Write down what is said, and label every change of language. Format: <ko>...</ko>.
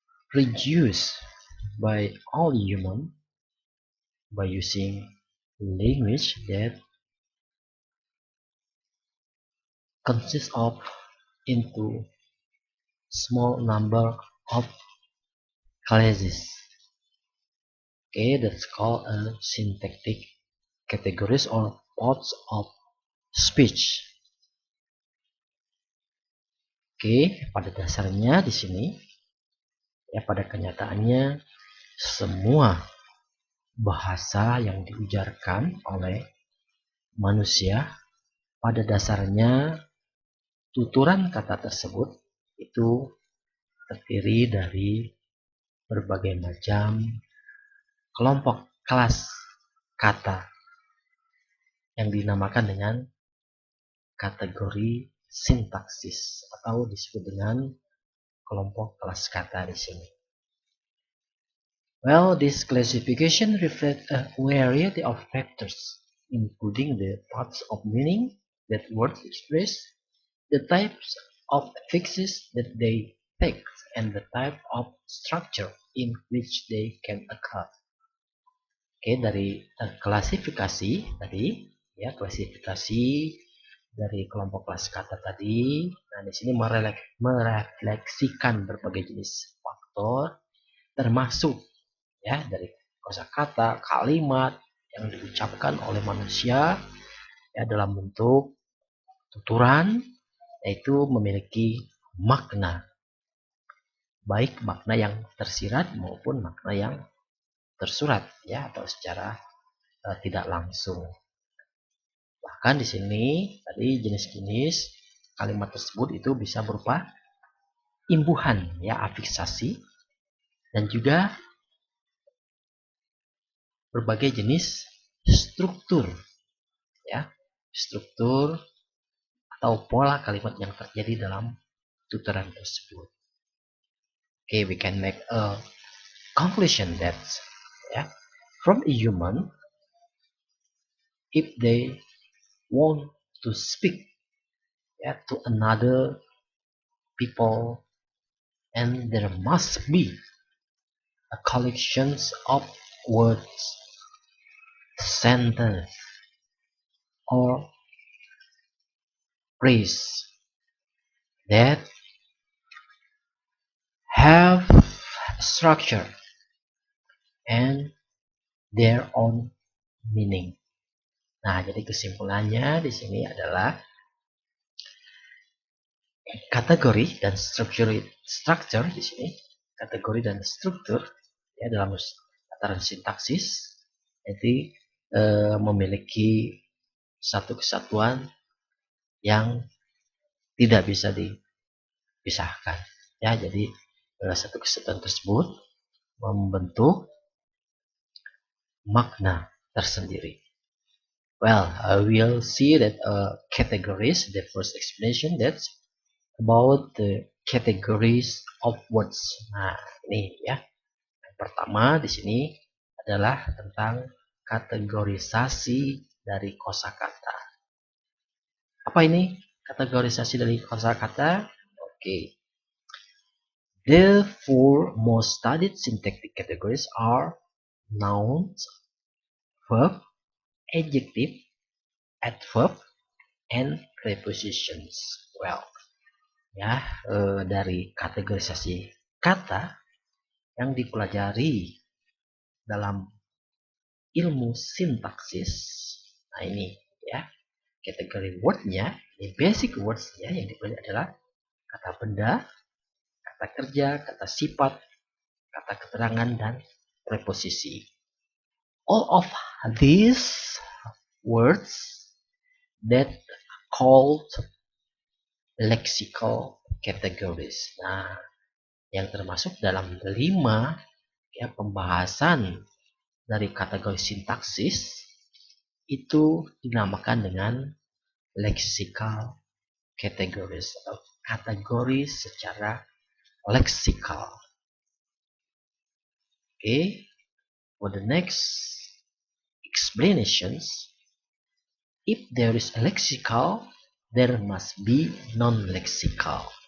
<en>produced by all human by using language that consists of into small number of classes. Okay, that's called a syntactic categories or parts of speech.</en> <id>Oke, pada dasarnya di sini ya pada kenyataannya semua bahasa yang diujarkan oleh manusia pada dasarnya tuturan kata tersebut itu terdiri dari berbagai macam kelompok kelas kata yang dinamakan dengan kategori sintaksis atau disebut dengan kelompok kelas kata di sini.</id> <en>Well, this classification reflects a variety of factors, including the parts of meaning that words express, the types of affixes that they take, and the type of structure in which they can occur.</en> <id>Oke, dari klasifikasi tadi, ya klasifikasi dari kelompok kelas kata tadi. Nah, di sini merefleksikan berbagai jenis faktor, termasuk ya dari kosakata, kalimat yang diucapkan oleh manusia ya dalam bentuk tuturan, yaitu memiliki makna, baik makna yang tersirat maupun makna yang tersurat ya atau secara tidak langsung. Bahkan di sini tadi jenis-jenis kalimat tersebut itu bisa berupa imbuhan ya afiksasi dan juga berbagai jenis struktur ya struktur atau pola kalimat yang terjadi dalam tuturan tersebut.</id> <en>Okay, we can make a conclusion that yeah, from a human, if they want to speak to another people, and there must be a collection of words, sentence, or phrase that have structure and their own meaning.</en> <id>Nah, jadi kesimpulannya di sini adalah kategori dan structure di sini, kategori dan struktur ya dalam tataran sintaksis jadi memiliki satu kesatuan yang tidak bisa dipisahkan ya. Jadi satu kesatuan tersebut membentuk makna tersendiri.</id> <en>Well, we'll see that categories, the first explanation that's about the categories of words.</en> <id>Nah, ini ya. Yang pertama di sini adalah tentang kategorisasi dari kosakata. Apa ini kategorisasi dari kosakata? Oke.</id> <en>The four most studied syntactic categories are nouns, verb, adjective, adverb, and prepositions.</en> <id>Well, ya, dari kategorisasi kata yang dipelajari dalam ilmu sintaksis. Nah ini ya, kategori wordnya, ini basic wordsnya yang dipelajari adalah kata benda, kata kerja, kata sifat, kata keterangan, dan preposisi.</id> <en>All of these words that called lexical categories.</en> <id>Nah, yang termasuk dalam 5 ya pembahasan dari kategori sintaksis itu dinamakan dengan lexical categories atau kategori secara leksikal.</id> <en>Okay, for the next explanations, if there is a lexical, there must be non-lexical.</en>